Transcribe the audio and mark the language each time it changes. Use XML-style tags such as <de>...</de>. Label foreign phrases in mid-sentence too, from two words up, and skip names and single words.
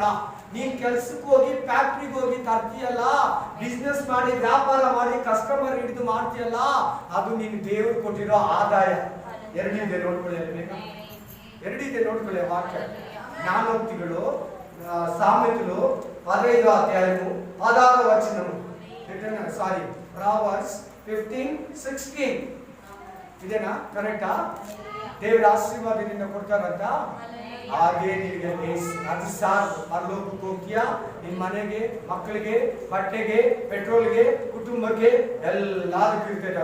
<kn>ನೀನ್ ಕೆಲ್ಸಕ್ಕೆ ಹೋಗಿ ಫ್ಯಾಕ್ಟ್ರಿಗೆ ಹೋಗಿ ತರ್ತೀಯಲ್ಲ, ಬಿಸ್ನೆಸ್ ಮಾಡಿ ವ್ಯಾಪಾರ ಮಾಡಿ ಕಸ್ಟಮರ್ ಹಿಡಿದು ಮಾಡ್ತೀಯಲ್ಲ, ಅದು ನೀನು ದೇವರು ಕೊಟ್ಟಿರೋ ಆದಾಯ. ಎರಡಿದೆ ನೋಡ್ಕೊಳ್ಳಿ, ಎರಡಿದೆ ನೋಡ್ಕೊಳ್ಳಿ ವಾಕ್ಯ.</kn> <te>ಜ್ಞಾನೋಕ್ತಿಗಳು, సామెతలు 15వ అధ్యాయము 16వ వచనము.</te> <kn>ಪ್ರಾವರ್ಬ್ಸ್ 15:16 ಇದೇನಾ? ಕರೆಕ್ಟಾ? ದೇವರ ಆಶೀರ್ವಾದದಿಂದ ಕೊಡ್ತಾರಂತ. ಹಾಗೆ ನಿನಗೆ ಅದು ಸಾಕು. ಪರಲೋಕಕ್ಕೆ ಹೋಗ್ತೀಯಾ, ನಿನ್ ಮನೆಗೆ, ಮಕ್ಕಳಿಗೆ, ಬಟ್ಟೆಗೆ, ಪೆಟ್ರೋಲ್ಗೆ, ಕುಟುಂಬಕ್ಕೆ ಎಲ್ಲದಕ್ಕೂ ಇರ್ತದೆ.</kn>